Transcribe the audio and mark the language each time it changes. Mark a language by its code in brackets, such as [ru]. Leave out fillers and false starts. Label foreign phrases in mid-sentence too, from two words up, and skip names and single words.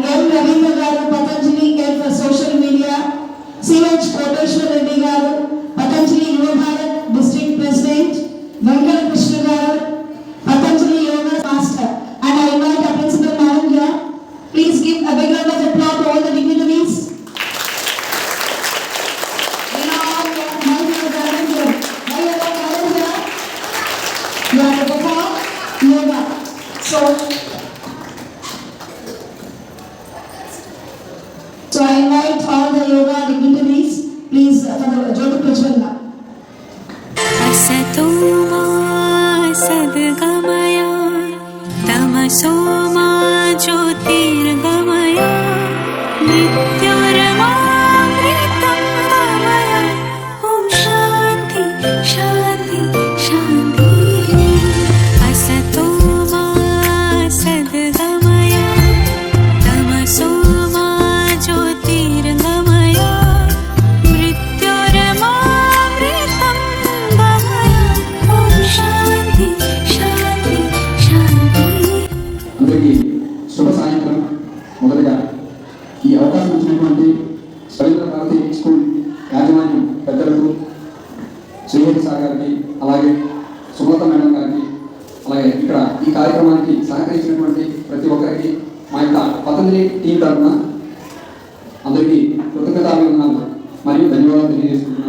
[te] రవీంద్ర గారు, పతంజలి కేర్ ఫర్ సోషల్ మీడియా, సిహెచ్ కోటేశ్వర రెడ్డి గారు, పతంజలి యువ భారత్ [en] district president, [te] వెంకట కృష్ణ గారు, పతంజలి [en] yoga master. And I invite our principal madam here. Please give a big round of applause to all the dignitaries. You are to perform yoga. So I invite all the yoga dignitaries, please, for the Jyoti Prajwalna. [sa] असतो मा सद्गमय, तमसो मा ज्योतिर्गमय, नित्यरमृतं गमय. ॐ शान्ति शान्ति शान्ति. असतो मा सद्गमय, तमसो मा ज्योतिर्गमय, मृत्युरमृतं गमय. ॐ शान्ति शान्ति शान्ति. [te] అందరికీ శుభ సాయంత్రం. మొదటగా ఈ అవకాశం ఇచ్చినటువంటి రవీంద్ర భారతి స్కూల్ యాజమాన్యం పెద్దలకు, శ్రీహరి సార్ గారికి, అలాగే సుమలత మేడం గారికి, అలాగే ఇక్కడ ఈ కార్యక్రమానికి సహకరించినటువంటి ప్రతి ఒక్కరికి మా యొక్క పతంజలి టీం తరఫున అందరికీ కృతజ్ఞతాభివందనాలు మరియు ధన్యవాదాలు తెలియజేసుకుంటున్నాం.